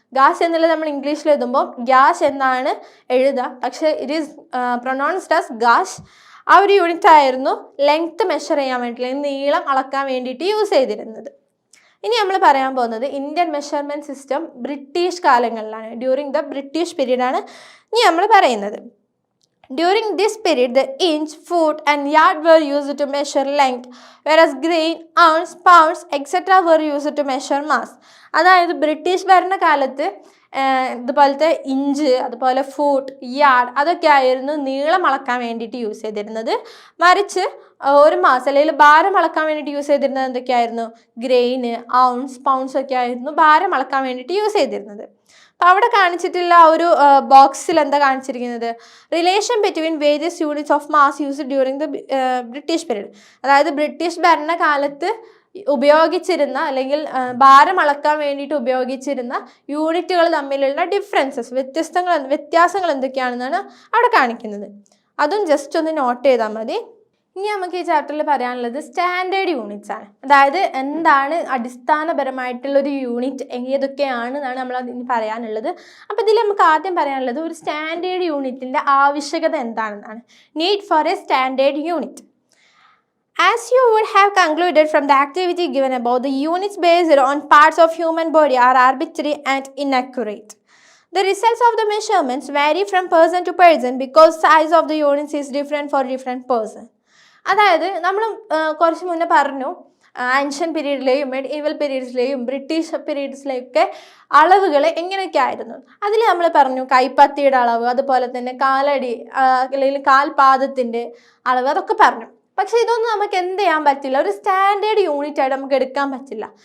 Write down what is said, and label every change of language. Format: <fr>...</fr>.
<ml>Gauss എന്നുള്ളത് നമ്മൾ ഇംഗ്ലീഷിൽ എഴുതുമ്പോൾ ഗ്യാസ് എന്നാണ് എഴുതുക, പക്ഷേ</ml> <en>It is pronounced as gas.</en> <ml>ആ ഒരു യൂണിറ്റ് ആയിരുന്നു ലെങ്ത് മെഷർ ചെയ്യാൻ വേണ്ടിയിട്ട്, നീളം അളക്കാൻ വേണ്ടിയിട്ട് യൂസ് ചെയ്തിരുന്നത്. ഇനി നമ്മൾ പറയാൻ പോകുന്നത് Indian measurement system British കാലങ്ങളിലാണ്, during the British പീരീഡാണ് ഇനി നമ്മൾ പറയുന്നത്.</ml> <en>During this period, the inch, foot and yard were used to measure length, whereas grain, ounce, pounds, etc. were used to measure mass.</en> <ml>അതായത് British ഭരണകാലത്ത് ഇതുപോലത്തെ inch, അതുപോലെ foot, yard അതൊക്കെ ആയിരുന്നു നീളം അളക്കാൻ വേണ്ടിയിട്ട് യൂസ് ചെയ്തിരുന്നത്. മറിച്ച് ഒരു മാസം അല്ലെങ്കിൽ ഭാരം അളക്കാൻ വേണ്ടിയിട്ട് യൂസ് ചെയ്തിരുന്നത് എന്തൊക്കെയായിരുന്നു, ഗ്രെയിന്, ഔൺസ്, പൗണ്ട്സ് ഒക്കെ ആയിരുന്നു ഭാരം അളക്കാൻ വേണ്ടിയിട്ട് യൂസ് ചെയ്തിരുന്നത്. അപ്പോൾ അവിടെ കാണിച്ചിട്ടുള്ള ആ ഒരു ബോക്സിൽ എന്താ കാണിച്ചിരിക്കുന്നത്,</ml> <en>Relation between various units of mass use during the British period.</en> <ml>അതായത് ബ്രിട്ടീഷ് ഭരണകാലത്ത് ഉപയോഗിച്ചിരുന്ന അല്ലെങ്കിൽ ഭാരം അളക്കാൻ വേണ്ടിയിട്ട് ഉപയോഗിച്ചിരുന്ന യൂണിറ്റുകൾ തമ്മിലുള്ള ഡിഫറൻസസ്, വ്യത്യാസങ്ങൾ എന്തൊക്കെയാണെന്നാണ് അവിടെ കാണിക്കുന്നത്. അതും ജസ്റ്റ് ഒന്ന് നോട്ട് ചെയ്താൽ മതി. ഇനി നമുക്ക് ഈ ചാപ്റ്ററിൽ പറയാനുള്ളത് സ്റ്റാൻഡേർഡ് യൂണിറ്റ്സ് ആണ്. അതായത് എന്താണ് അടിസ്ഥാനപരമായിട്ടുള്ളൊരു യൂണിറ്റ്, ഏതൊക്കെയാണെന്നാണ് നമ്മൾ ഇനി പറയാനുള്ളത്. അപ്പോൾ ഇതിൽ നമുക്ക് ആദ്യം പറയാനുള്ളത് ഒരു സ്റ്റാൻഡേർഡ് യൂണിറ്റിൻ്റെ ആവശ്യകത എന്താണെന്നാണ്.</ml> <en>Need for a standard unit. As you would have concluded from the activity given above, the units based on parts of human body are arbitrary and inaccurate. The results of the measurements vary from person to person because size of the units is different for different person.</en> <ml>അതായത് നമ്മൾ കുറച്ച് മുന്നേ പറഞ്ഞു ancient പീരീഡിലെയും medieval പീരീഡ്സിലെയും British പീരീഡ്സിലെയൊക്കെ അളവുകൾ എങ്ങനെയൊക്കെ ആയിരുന്നു. അതിൽ നമ്മൾ പറഞ്ഞു കൈപ്പത്തിയുടെ അളവ്, അതുപോലെ തന്നെ കാലടി അല്ലെങ്കിൽ കാൽപാദത്തിൻ്റെ അളവ്, അതൊക്കെ പറഞ്ഞു. പക്ഷെ ഇതൊന്നും നമുക്ക് എന്ത് ചെയ്യാൻ പറ്റില്ല, ഒരു സ്റ്റാൻഡേർഡ് യൂണിറ്റ് ആയിട്ട് നമുക്ക് എടുക്കാൻ പറ്റില്ല.</ml>